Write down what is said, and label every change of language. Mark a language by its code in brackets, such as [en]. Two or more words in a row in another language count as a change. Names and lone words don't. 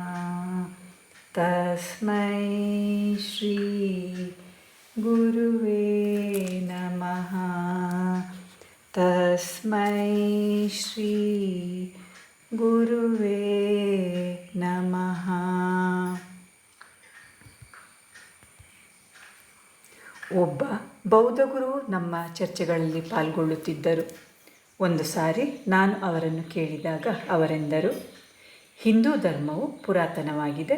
[sa] ತಸ್ಮೈ ಶ್ರೀ ಗುರುವೇ ನಮಃ. ತಸ್ಮೈ ಶ್ರೀ ಗುರುವೇ ನಮಃ. [kn] ಒಬ್ಬ ಬೌದ್ಧ ಗುರು ನಮ್ಮ ಚರ್ಚೆಗಳಲ್ಲಿ ಪಾಲ್ಗೊಳ್ಳುತ್ತಿದ್ದರು. ಒಂದು ಸಾರಿ ನಾನು ಅವರನ್ನು ಕೇಳಿದಾಗ ಅವರೆಂದರು, ಹಿಂದೂ ಧರ್ಮವು ಪುರಾತನವಾಗಿದೆ.